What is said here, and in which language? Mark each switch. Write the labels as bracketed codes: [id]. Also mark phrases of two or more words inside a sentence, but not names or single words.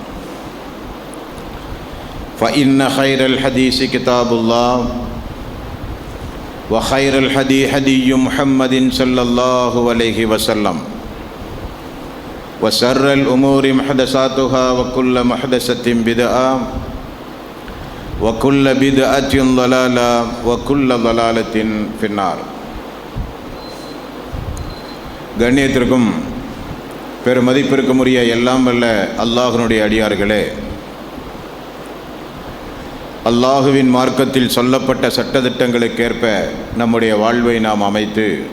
[ar] فإن خير الحديث كتاب الله وخير الهدي هدي محمد صلى الله عليه وسلم وشر الأمور محدثاتها وكل محدثة بدعة وكل بدعة ضلالة وكل ضلالة في النار. [ta] கண்ணியத்திற்கும் பெருமதிப்பிற்கும் உரிய எல்லாம் வல்ல அல்லாஹ்வினுடைய அடியார்களே, அல்லாஹுவின் மார்க்கத்தில் சொல்லப்பட்ட சட்டதிட்டங்களுக்கேற்ப நம்முடைய வாழ்வை நாம் அமைத்து